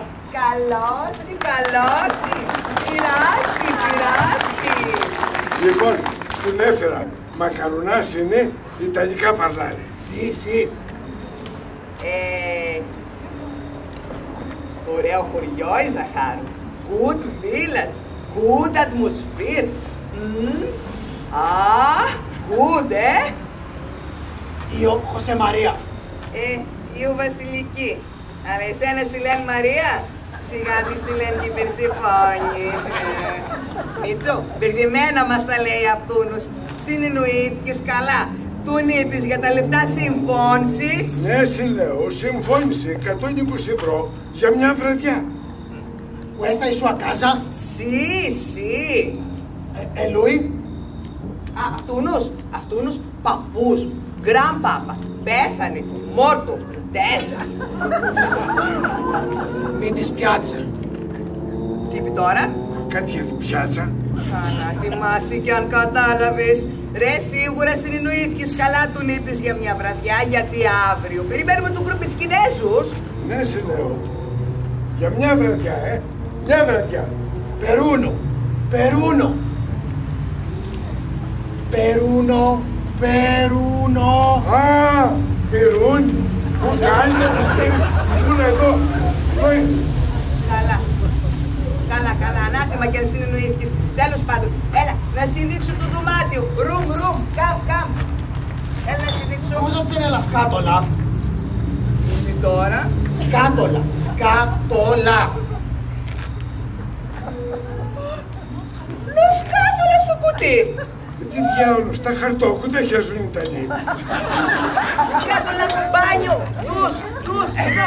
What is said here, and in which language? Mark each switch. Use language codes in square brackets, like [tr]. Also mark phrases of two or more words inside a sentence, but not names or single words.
[el] Καλώς. Πειράστη. Λοιπόν, στην έφερα. Μακαρουνάς είναι, Ιταλικά παρλάρε. Sì. Ωραίο χωριό η Ζαχάρου. [en] Good village. Good atmosphere. Good, [it] Io José María. Io Βασιλική. [el] Αλλά εσένα σε λένε Μαρία. Σιγά τι σε λένε και Περσεφόνη. Μίτσο, μπερδεμένα μας τα λέει αυτούνους. Συνεννοήθηκες καλά. Τον είπες για τα λεφτά συμφώνησης. Ναι, σε λέω, συμφώνησε 120 ευρώ για μια βραδιά. [it] Questa è sua casa? Sì. E lui? Αυτούνους παππούς μου. gran papà. Πέθανε. Μόρτο. Τέσσα. Mi dispiace. [el] Τι είπε τώρα? Κάτι για την πιάτσα. Να θυμάσαι κι αν κατάλαβες. Ρε, σίγουρα συνεννοήθηκες καλά, τον είπες για μια βραδιά, γιατί αύριο περιμένουμε του γκρουπ της Κινέζους. Ναι, σε λέω. Για μια βραδιά, Μια βραδιά. Peruno. Α, Περούν. Πού κάνει, πού είναι εδώ. Καλά, ανάθεμα κι αν συνεννοήθηκες. Τέλος πάντων, έλα, να συνδείξω το δωμάτιο. [en] room, come. [el] Έλα να συνδείξω. Cosa c'è nella scatola? Τι τώρα? Scatola. Σκάτολα στο κουτί. Τι διάολος, τα χαρτόκουτα χέζουν οι Ιταλοί. Σκάτολα, μπάνιο, ντους, εδώ.